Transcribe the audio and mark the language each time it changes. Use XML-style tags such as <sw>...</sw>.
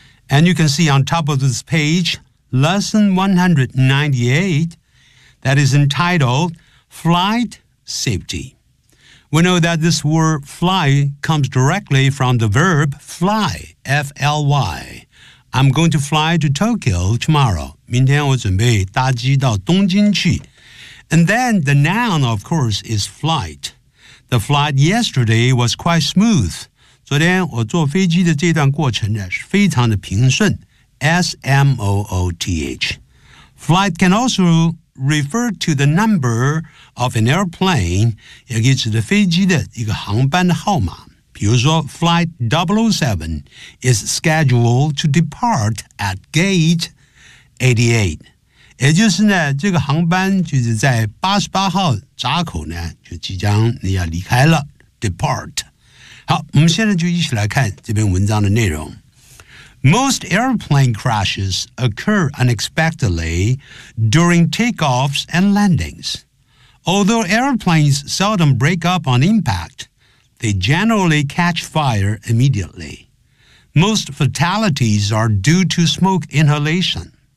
<en>And you can see on top of this page, lesson 198, that is entitled Flight Safety. We know that this word fly comes directly from the verb fly, F-L-Y. I'm going to fly to Tokyo tomorrow.</en> <zh>明天我准备搭机到东京去。</zh> <en>And then the noun, of course, is flight. The flight yesterday was quite smooth.</en> <zh>昨天我坐飞机的这段过程呢是非常的平顺。</zh> <en>S-M-O-O-T-H. Flight can also refer to the number of an airplane,</en> <zh>也可以指的飞机的一个航班的号码。比如说</zh> <en>Flight 007 is scheduled to depart at gate 88.</en> <zh>也就是呢，这个航班就是在88号闸口呢，就即将你要离开了 ，depart。好，我们现在就一起来看这篇文章的内容。</zh> <en>Most airplane crashes occur unexpectedly during takeoffs and landings. Although airplanes seldom break up on impact, they generally catch fire immediately. Most fatalities are due to smoke inhalation.</en>